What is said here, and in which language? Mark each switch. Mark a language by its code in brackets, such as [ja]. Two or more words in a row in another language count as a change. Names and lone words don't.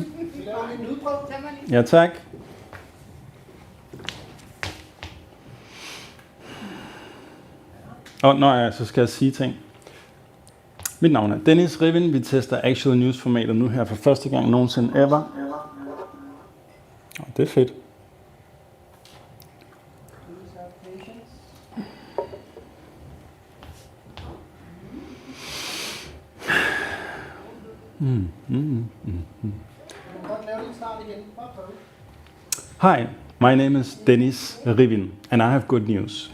[da] Ja, tak. Så skal jeg sige ting. Mit navn er Dennis Rivin. Vi tester Actual News-formatet nu her for første gang nogensinde ever. Det er fedt. [en] Hi, my name is Dennis Rivin, and I have good news.